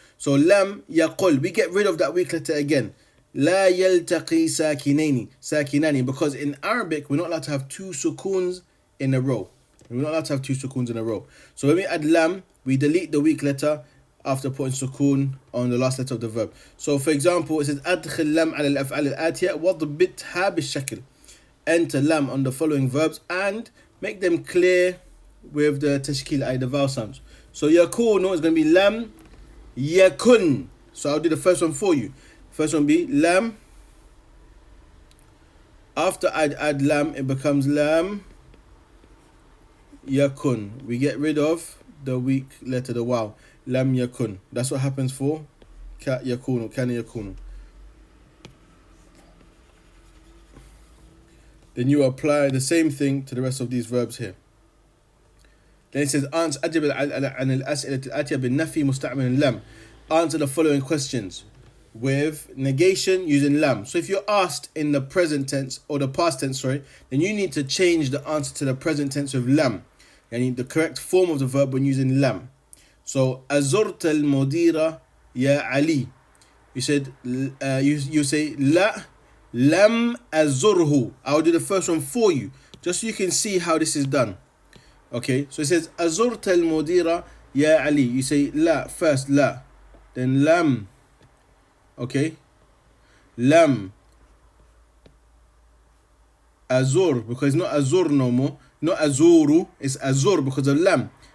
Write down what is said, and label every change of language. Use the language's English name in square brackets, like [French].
[English] So lam yaqul, we get rid of that weak letter again. [Arabic] La yaltaqi sakinani. [English] Because in Arabic, we're not allowed to have 2 sukuns in a row. We're not allowed to have 2 sukuns in a row. So when we add lam, we delete the weak letter after putting sukun on the last letter of the verb. So for example, it says [Arabic] أدخل لام على الأفعال الآتية وضبطها بالشكل. [English] Enter lam on the following verbs and make them clear with the tashkil, the vowel sounds. So yakunu is going to be lam yakun. So I'll do the first one for you. First one be lam. After I add lam, it becomes lam yakun. We get rid of the weak letter, the waw. Lam yakun. That's what happens for ka yakunu, kana yakunu. then you apply the same thing to the rest of these verbs here. Then it says answer [Arabic] أجب عن الأسئلة الآتية بالنفي مستعمل لم. [English] Answer the following questions with negation using lam. So if you're asked in the present tense or the past tense, sorry, then you need to change the answer to the present tense with lam. Yani the correct form of the verb when using lam. [Arabic] So أزرت المدير يا علي. [English] You said you say [Arabic] لا لم أزره. [English] I'll do the first one for you, just so you can see how this is done. Okay, so it says [Arabic] أزرت المدير يا علي. [English] You say لا first, لا, then lam. Okay, lam azur, because it's not azur no more, not azuru, it's azur because of lam.